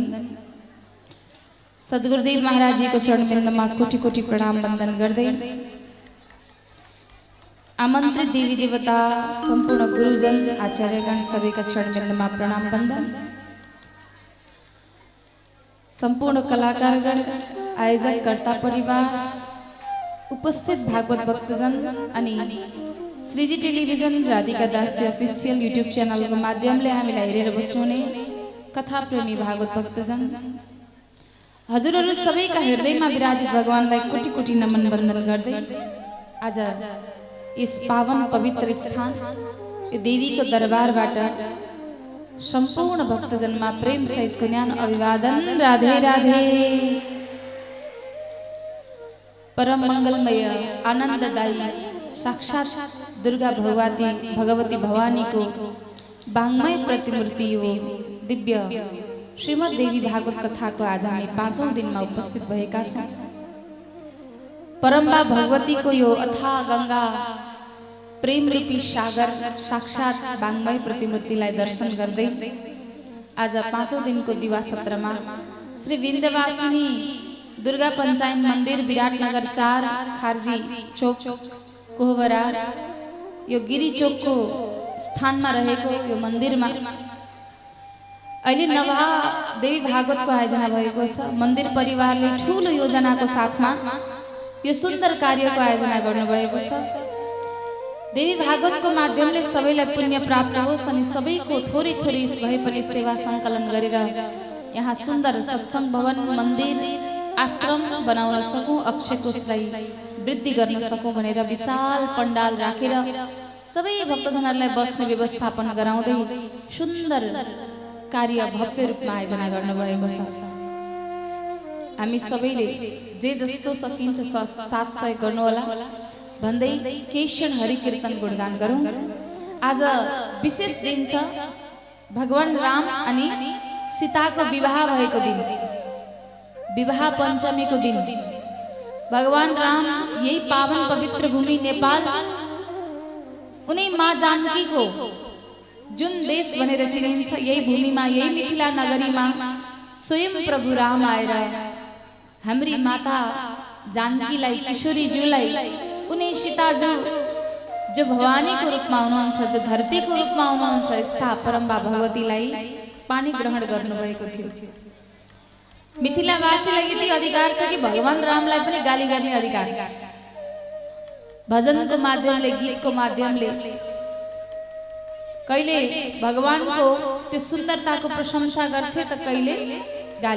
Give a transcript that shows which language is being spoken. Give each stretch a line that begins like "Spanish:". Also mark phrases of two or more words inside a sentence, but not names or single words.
Nepali: सद्गुरुदेव महाराज जी को चरण चिन्हमा कोटि कोटि प्रणाम बंदन गर्दै आमंत्रित देवी देवता संपूर्ण गुरुजन आचार्यगण सभी का चरण चिन्हमा प्रणाम बंदन। संपूर्ण कलाकारगण आयोजक कर्ता परिवार उपस्थित भागवत भक्तजन अनि श्रीजी टेलिभिजन राधिका दासी अफिसियल युट्युब च्यानलको माध्यमले हामीलाई हेरेर बस्नुहुने कथा प्रेमी भागवत भक्तजन हजुरहरू सबैका हृदयमा विराजित भगवानलाई कोटि कोटि नमन वन्दन गर्दै आज यस पावन पवित्र स्थान यो देवीको दरबारबाट सम्पूर्ण भक्तजनमा प्रेम सहितको ज्ञान अभिवादन। राधे राधे। परम मंगलमय आनंददायी साक्षात दुर्गा भगवती भवानी को वाङ्मय प्रतिमूर्ति हो दिव्य श्रीमद देवी भागवत कथा को आज हामी 5औं दिनमा उपस्थित भएका छौं। परम्बा भगवती को यो अथाह गंगा प्रेम रूपी सागर साक्षात वाङ्मय प्रतिमूर्तिलाई दर्शन गर्दै आज 5औं दिनको दिवा सत्रमा श्री विन्ध्यवासिनी दुर्गा पंचायत मंदिर विराटनगर 4 खारजी चौक कोहबरा यो गिरी चौक को स्थान में रहेको यो मंदिर में अहिले नवा देवी भागवत को आयोजना भएको छ। मंदिर परिवारले ठूलो योजना को साथ में यो सुंदर कार्य को आयोजना गर्नु भएको छ। देवी भागवत को माध्यमले सबैलाई पुण्य प्राप्त होस् अनि सबैको थोरै थोरै भए पनि सेवा संकलन गरेर यहाँ सुंदर सत्संग भवन मंदिर आश्रम बनाउन सकूं, अक्षय कोषलाई वृद्धि गर्न सकूं भनेर विशाल पंडाल राखेर सबै भक्तजनहरूलाई बस्ने व्यवस्थापन गराउँदै सुन्दर कार्य भव्य रूपमा आयोजना गर्नुभएको छ। हामी सबैले जे जस्तो सकिन्छ साथ सहयोग गर्नुहोला भन्दै केशर हरि कीर्तन गुणगान गरौं। आज विशेष दिन छ, भगवान राम अनि सीताको विवाह भएको दिन, विवाह पंचमी को दिन। भगवान राम यही पावन पवित्र भूमि नेपाल उनी माँ जानकी को जुन देश भनेर चिनिन्छ यही भूमि में यही मिथिला नगरी में स्वयं प्रभु राम आएर हाम्री माता जानकीलाई किशोरी ज्यूलाई उनी सीताजू जो भवानी को रूप में हुनुहुन्छ, जो धरती को रूप में हुनुहुन्छ, यस्ता परम्बा भगवतीलाई पानी ग्रहण गर्नुभएको थियो। मिथिलावासीलाई यति अधिकार छ कि भगवान रामलाई पनि गाली गर्ने अधिकार छ। भजनको माध्यमले गीतको माध्यमले कहिले भगवानको त्यो सुन्दरताको प्रशंसा गर्थे त कहिले गाली।